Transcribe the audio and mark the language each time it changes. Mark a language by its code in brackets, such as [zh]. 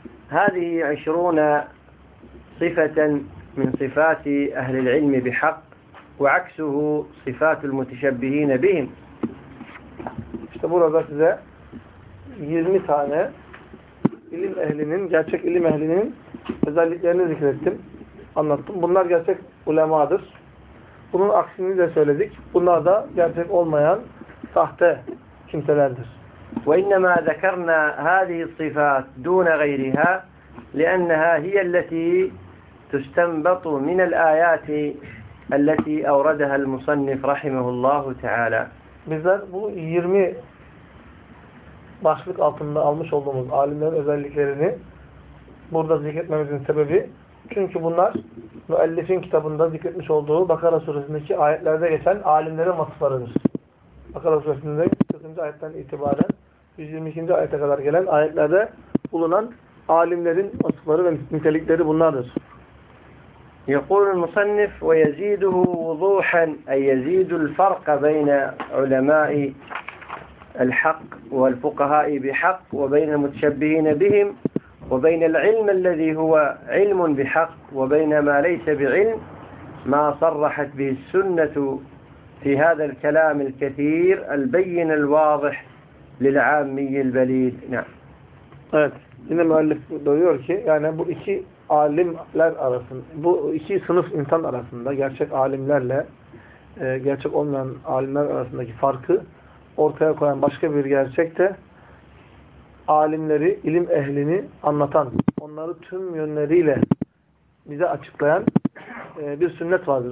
[ar] هذه 20 صفة من صفات أهل العلم بحق وعكسه صفات المتشبهين بهم. [tr] İşte burada size 20 tane ilim ehlinin, gerçek ilim ehlinin özelliklerini zikrettim, anlattım. Bunlar gerçek ulemadır. Bunun aksini de söyledik. Bunlar da gerçek olmayan sahte kimselerdir. [ar] وَإِنَّمَا ذَكَرْنَا هَذِهِ الصِّفَاتِ دُونَ غَيْرِهَا لِأَنَّهَا هِيَ الَّتِي تستنبط من الآيات التي أوردها المصنف رحمه الله تعالى. [tr] Bizler bu 20 başlık altında almış olduğumuz alimlerin özelliklerini burada zikretmemizin sebebi çünkü bunlar müellifin kitabında zikretmiş olduğu Bakara suresindeki ayetlerde geçen alimlerin vasıflarıdır. Bakara suresinde 40. ayetten itibaren 122. ayete kadar gelen ayetlerde bulunan alimlerin vasıfları ve nitelikleri bunlardır. [ar] يقول المصنف ويزيده وضوحا أي يزيد الفرق بين علماء الحق والفقهاء بحق وبين المتشبهين بهم وبين العلم الذي هو علم بحق وبين ما ليس بعلم ما صرحت به السنة في هذا الكلام الكثير البين الواضح للعامي البليد. نعم. إنما المؤلف يقول يعني أبو إشي [tr] alimler arasında, bu iki sınıf insan arasında gerçek alimlerle gerçek olmayan alimler arasındaki farkı ortaya koyan başka bir gerçek de alimleri, ilim ehlini anlatan, onları tüm yönleriyle bize açıklayan bir sünnet vardır.